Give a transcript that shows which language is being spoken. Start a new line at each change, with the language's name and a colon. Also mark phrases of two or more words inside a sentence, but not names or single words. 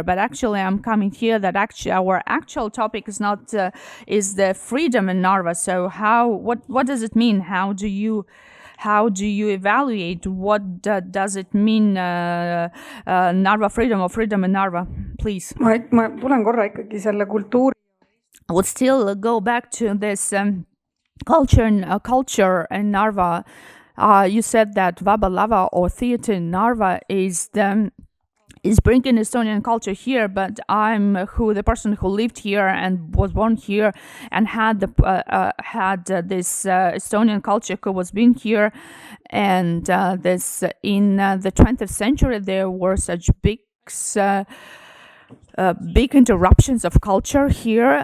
English: But actually, I'm coming here that actually our actual topic is not is the freedom in Narva. So what does it mean? How do you evaluate what does it mean Narva freedom or freedom in Narva? Please.
Estonian: ma tulen korra ikkagi selle kultuuri.
English: I would still go back to this culture in Narva. You said that Vabalava or theater in Narva is bringing Estonian culture here, but I'm the person who lived here and was born here and had this Estonian culture who was been here, and this in the 20th century there were such big interruptions of culture here.